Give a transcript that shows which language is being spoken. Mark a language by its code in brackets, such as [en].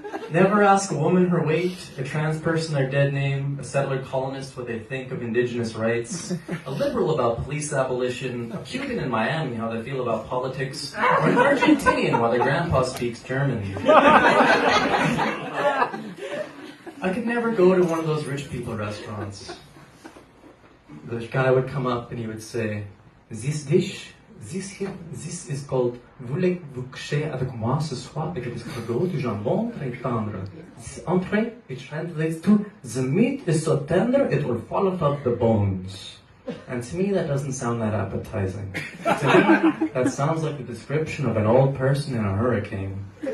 [en] Never ask a woman her weight, a trans person their dead name, a settler colonist what they think of indigenous rights, a liberal about police abolition, a Cuban in Miami how they feel about politics, or an Argentinian while their grandpa speaks German. I could never go to one of those rich people restaurants. The guy would come up and he would say, this dish, this is called [fr] voulez-vous coucher avec moi ce soir avec des escargots, du jambon très tendre. [en] This entree, which translates to, the meat is so tender it will fall off the bones. And to me that doesn't sound that appetizing. To me, that sounds like the description of an old person in a hurricane.